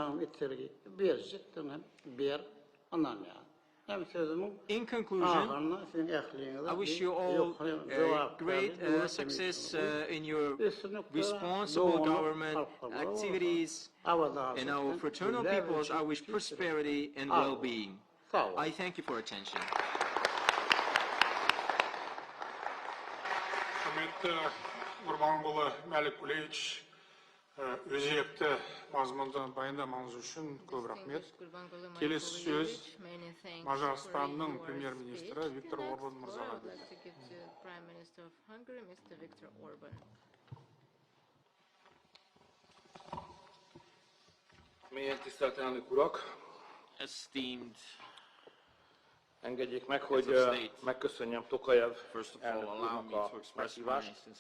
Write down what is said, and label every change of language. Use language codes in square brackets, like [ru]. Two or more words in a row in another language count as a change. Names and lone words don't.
[en] In conclusion, I wish you all great success in your responsible government activities, and our fraternal peoples I wish prosperity and well-being. I thank you for attention. [kk] Құрбанғұлы Мәлікулевич өзекті мазмұнды баяндамаңыз үшін көп рахмет. Келесі сөз Мажарстанның премьер-министрі Виктор Орбан мырзаға беріледі. [hu] Mélyen tisztelt elnök urak! Engedjék meg, hogy megköszönjem Tokajev elnök úrnak a meghívást.